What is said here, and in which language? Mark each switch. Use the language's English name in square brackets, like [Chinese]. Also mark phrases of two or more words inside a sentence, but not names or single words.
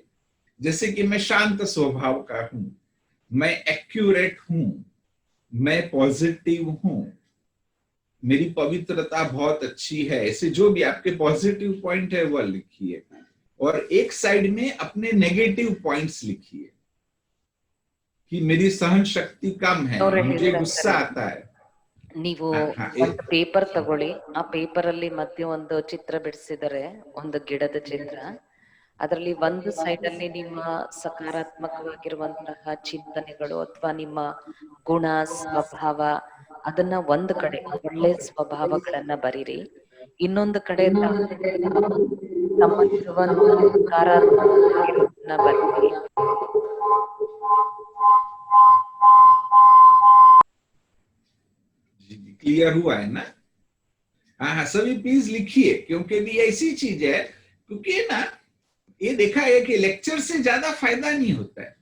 [Hindi] जैसे कि मैं शांत स्वभाव का हूं, मैं एक्यूरेट हूं, मैं पॉजिटिव हूं, मेरी पवित्रता बहुत अच्छी है। ऐसे जो भी आपके [English] positive point [Hindi] है वह लिखिए, और एक साइड में अपने [English] negative points [Hindi] लिखिए कि मेरी सहन शक्ति कम है, [Kannada] ಅವ್ರು [Hindi] मुझे गुस्सा [Kannada] ಹೇಳಿದ್ರಂತಾರೆ, [Hindi] आता है। [Kannada] ನೀವು [Hindi] हाँ, [Kannada] ಒಂದು ಪೇಪರ್ ತಗೊಳ್ಳಿ, ಆ ಪೇಪರ್ ಅಲ್ಲಿ ಮಧ್ಯೆ ಒಂದು ಚಿತ್ರ ಬಿಡಿಸಿದರೆ, ಒಂದು ಗಿಡದ ಚಿತ್ರ. ಅದರಲ್ಲಿ ಒಂದು ಸೈಡ್ ಅಲ್ಲಿ ನಿಮ್ಮ ಸಕಾರಾತ್ಮಕವಾಗಿರುವಂತಹ ಚಿಂತನೆಗಳು ಅಥವಾ ನಿಮ್ಮ ಗುಣ ಸ್ವಭಾವ, ಅದನ್ನ ಒಂದು ಕಡೆ ಒಳ್ಳೆ ಸ್ವಭಾವಗಳನ್ನ ಬರೀರಿ. ಇನ್ನೊಂದು ಕಡೆ ತಮ್ಮಲ್ಲಿರುವಂತಹ ನಕಾರಾತ್ಮಕವಾಗಿರೋದನ್ನ ಬರೀರಿ. [Hindi] क्लियर हुआ है ना? हाँ, सभी प्लीज लिखिए, क्योंकि ये ऐसी चीज है, क्योंकि ना ये देखा है कि लेक्चर से ज्यादा फायदा नहीं होता है।